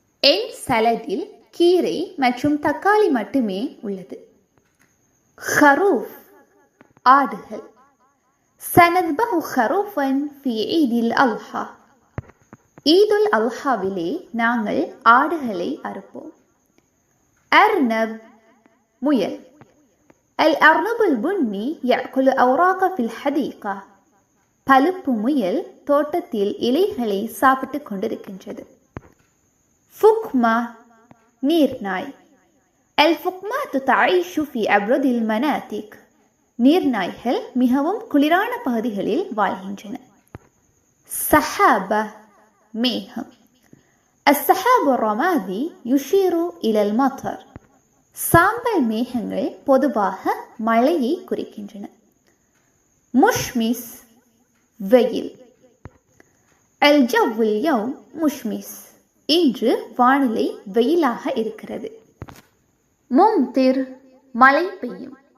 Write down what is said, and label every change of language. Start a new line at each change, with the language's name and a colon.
Tamil: என் சலதில் கீரை மற்றும் தக்காளி மட்டுமே உள்ளது.
Arabic: ஹரூஃப் ஆடுகள். சனத்பஹு ஹரூஃபன் ஃபி ஈதில் அல்ஹா.
Tamil: ஈதுல் அல்ஹாவிலே நாங்கள் ஆடுகளை அறுப்போம்.
Arabic: أرنب முயல். الأرنب البني يأكل أوراق في الحديقة.
Tamil: பழுப்பு முயல் தோட்டத்தில் இலைகளை சாப்பிட்டு கொண்டிருக்கின்றது.
Arabic: فقمة நீர்நாய். الفقمات تعيش في أبرد المناطق.
Tamil: நீர்நாய்கள் மிகவும் குளிரான பகுதிகளில் வாழ்கின்றன.
Arabic: سحابة மேகம். السحاب الرمادي يشير إلى المطر.
Tamil: சாம்பல் மேகங்கள் பொதுவாக மழையை குறிக்கின்றன.
Arabic: முஷ்மிஸ் வெயில். الجو اليوم مشمس.
Tamil: இன்று வானிலை வெயிலாக இருக்கிறது. மும்திர் மழை பெய்யும்.